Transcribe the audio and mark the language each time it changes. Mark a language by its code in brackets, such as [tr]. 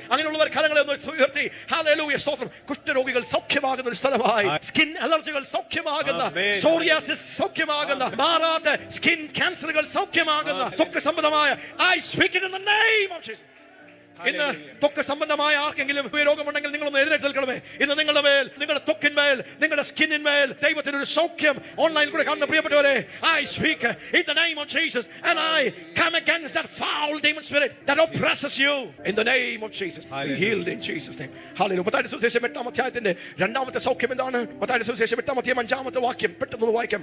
[ml] അങ്ങനെയുള്ളവർ കരങ്ങളെ ഒന്ന് ഉയർത്തി ഹല്ലേലൂയ, സ്തോത്രം. കുഷ്ഠരോഗികൾ സൗഖ്യമാകുന്ന ഒരു സ്ഥലമായി, സ്കിൻ അലർജികൾ സൗഖ്യമാകുന്ന, സോറിയാസിസ് സൗഖ്യമാകുന്ന, മാറാത്ത സ്കിൻ ക്യാൻസറുകൾ സൗഖ്യമാകുന്ന, ത്വക്ക് സംബന്ധമായ, [en] I speak it in the name of Jesus. [ml] ഇന്ന് ത്വക്ക് സംബന്ധമായ ആർക്കെങ്കിലും രോഗമുണ്ടെങ്കിൽ നിങ്ങളൊന്ന് എഴുന്നേറ്റ് നിൽക്കണമേ. ഇന്ന് നിങ്ങളുടെ മേൽ, നിങ്ങളുടെ ത്വക്കിന്മേൽ, നിങ്ങളുടെ സ്കിന്നിന്മേൽ ദൈവത്തിന്റെ ഒരു സൗഖ്യം ഓൺലൈനിൽ കൂടെ കാണുന്ന പ്രിയപ്പെട്ടവരെ, [en] I speak in the name of Jesus and I come against that foul demon spirit that oppresses you in the name of Jesus. Be healed in Jesus name. Hallelujah. [ml] മത്തായിയുടെ സുവിശേഷം 8-ാം അധ്യായത്തിന്റെ 2-ാമത്തെ സൗഖ്യം എന്താണ്? മത്തായിയുടെ സുവിശേഷം 8-ാം അധ്യായം 5-ാമത്തെ വാക്യം പെട്ടെന്ന് വായിക്കാം.